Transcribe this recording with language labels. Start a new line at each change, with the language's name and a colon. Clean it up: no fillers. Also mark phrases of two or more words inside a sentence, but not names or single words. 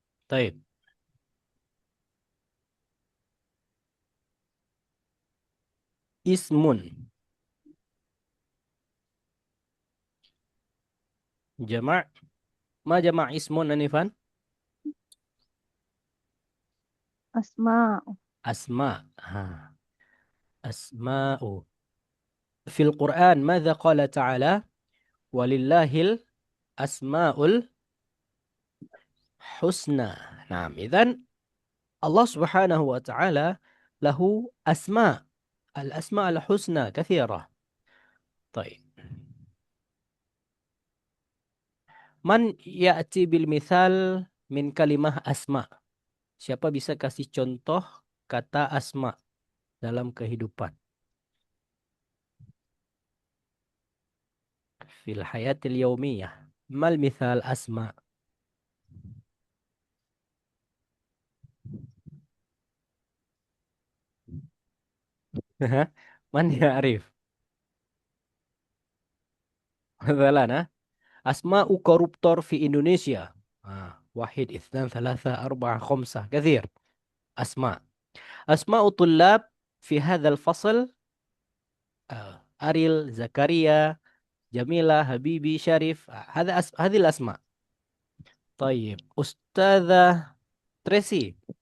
Arabic: طيب. اسم. جمع'. ما جمع اسم آنفا? أسماء. أسماء. ها. أسماء. في القرآن، ماذا قال تعالى? ولله الأسماء الحسنى. Nah، إذن الله سبحانه وتعالى له أسماء'. الأسماء الحسنى كثيرة.
Indonesian: Baik.
Arabic: من يأتي بالمثال من كلمة أسماء'.
Indonesian: Siapa bisa kasih contoh kata asma' dalam kehidupan?
Arabic: في الحياة اليومية. ما المثال أسماء. من يعرف? Mathalan, asma'u koruptor fi Indonesia. واحد، اثنان، ثلاثة، أربعة، خمسة. كثير. أسماء'. أسماء الطلاب في هذا الفصل. Aril, Zakaria, Jamila, Habibi, Syarif. هذه الأسماء. طيب أستاذة تريسي.